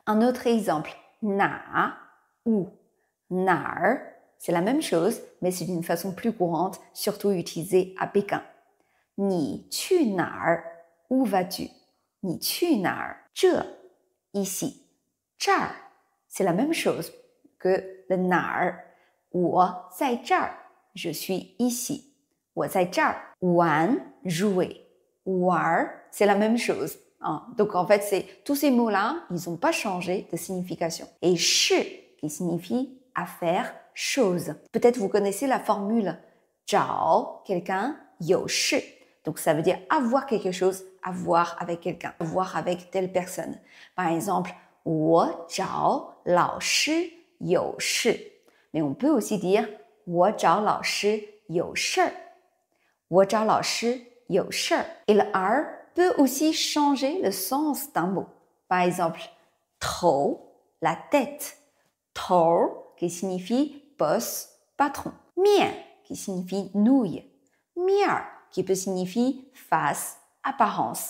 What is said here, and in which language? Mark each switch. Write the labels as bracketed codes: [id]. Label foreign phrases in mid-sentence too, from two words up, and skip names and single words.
[fr] Un autre exemple, na ou nar, c'est la même chose, mais c'est d'une façon plus courante, surtout utilisée à Pékin. [zh] 你去哪儿, [fr] où vas-tu? [zh] 你去哪儿，这, [fr] ici. Zhar, c'est la même chose que le nar. [zh] 我在这儿, [fr] je suis ici. [zh] 我在这儿. [fr] Wan, jouer. War, c'est la même chose. Donc en fait, tous ces mots-là, ils n'ont pas changé de signification. Et shi, qui signifie affaire, chose. Peut-être vous connaissez la formule 找 quelqu'un, 有事. Donc ça veut dire avoir quelque chose, avoir avec quelqu'un, avoir avec telle personne. Par exemple, [zh] 我找老师有事. [fr] Mais on peut aussi dire [zh] 我找老师有事儿. 我找老师有事儿. [fr] Et le R peut aussi changer le sens d'un mot. Par exemple, 头, la tête. 头 qui signifie boss, patron. Mian qui signifie nouille. Mier qui peut signifier face, apparence.